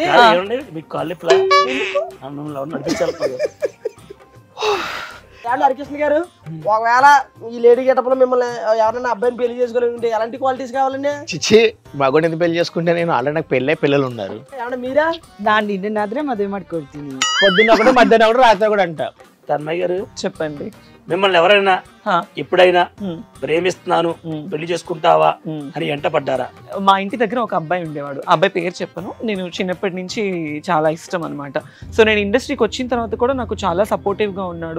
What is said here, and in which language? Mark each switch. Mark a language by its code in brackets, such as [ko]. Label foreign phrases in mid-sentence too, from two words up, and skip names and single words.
[te] మీకు కాలేజ్ నడిపించాలి. హరికృష్ణ గారు, ఒకవేళ ఈ [en] lady getup [te] లో మిమ్మల్ని ఎవరైనా అబ్బాయిని పెళ్లి చేసుకోవాలంటే ఎలాంటి క్వాలిటీస్ కావాలండి? చిచ్చి మగోడు ఎందుకు పెళ్లి చేసుకుంటే, నేను ఆల్రెడీ నాకు పిల్లలు ఉన్నారు. ఏమన్నా మీరా? [kn] ನಾನು ನಿನ್ನಾದ್ರೆ ಮದುವೆ ಮಾಡ್ಕೊಳ್ತೀನಿ. [te] పొద్దున్న ఒకటి, మధ్యాహ్నం ఒకటి, రాత్రి కూడా అంట. తన్మయ్య గారు చెప్పండి. మిమ్మల్ని ఎవరైనా ఎప్పుడైనా ప్రేమిస్తున్నాను పెళ్లి చేసుకుంటావా అని ఎంట పడ్డారా? మా ఇంటి దగ్గర ఒక అబ్బాయి ఉండేవాడు. అబ్బాయి పేరు చెప్పను. నేను చిన్నప్పటి నుంచి చాలా ఇష్టం అనమాట. సో నేను ఇండస్ట్రీకి వచ్చిన తర్వాత కూడా నాకు చాలా సపోర్టివ్గా ఉన్నాడు.